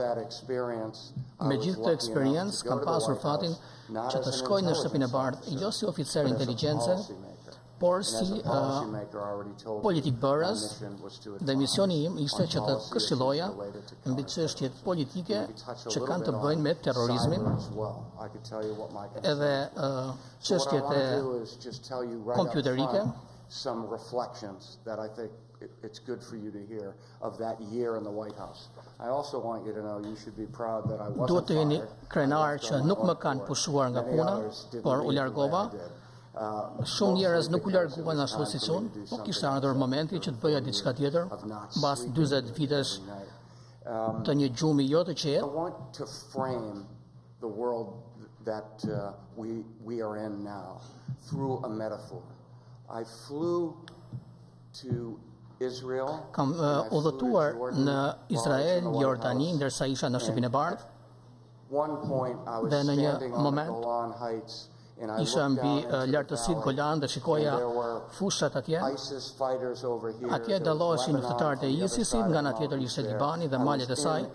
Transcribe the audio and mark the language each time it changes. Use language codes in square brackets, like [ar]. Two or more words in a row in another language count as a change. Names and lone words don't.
[sq] Me gjithë këtë eksperiencë kam pasur fatin që të shkoj në shtëpinë e bardhë jo si oficer inteligjencë, por si politik bërës dhe misioni im ishte që të këshilloja mbi çështjet politike që kanë të bëjnë me terrorizmin edhe çështjet e kompjuterike. [en] It's good for you to hear of that year in the White House. I also want you to know you should be proud that I wasn't [sq] Duhet të jeni krenar që nuk më kanë pushuar nga puna, por u largova. Shumë njerëz nuk u larguan ashtu siç unë, po kishte ardhur momenti që të bëja diçka tjetër, mbas 40 vitesh të një gjumi jo të qetë. [en] I want to frame the world that we are in now through a metaphor. I flew to Israel. [sq] Kam udhëtuar në Izrael, Jordani, ndërsa isha në shtëpinë e bardhë. Dhe në një moment isha mbi lartësitë Golan dhe shikoja fushat atje. Atje dalloheshin luftëtarët e ISIS-it, nga ana tjetër ishte Libani dhe malet e saj.